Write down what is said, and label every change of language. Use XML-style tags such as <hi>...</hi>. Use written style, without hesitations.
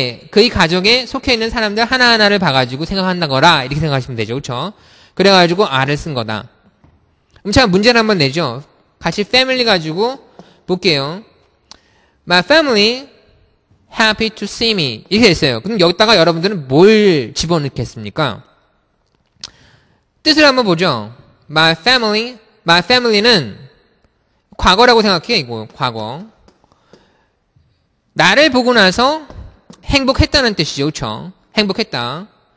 <ko>그의 가족에 속해 있는 사람들 하나하나를 봐가지고 생각한다거라. 이렇게 생각하시면 되죠. 그쵸? 그래가지고 R을 쓴 거다. 그럼 제가 문제를 한번 내죠. 같이 family 가지고 볼게요.</ko> <en>My family happy to see me.</en> <ko>이렇게 됐어요. 그럼 여기다가 여러분들은 뭘 집어넣겠습니까? 뜻을 한번 보죠. My family는 과거라고 생각해요. 이거 과거. 나를 보고 나서 행복했다는 뜻이죠. 그렇죠? 행복했다.</ko>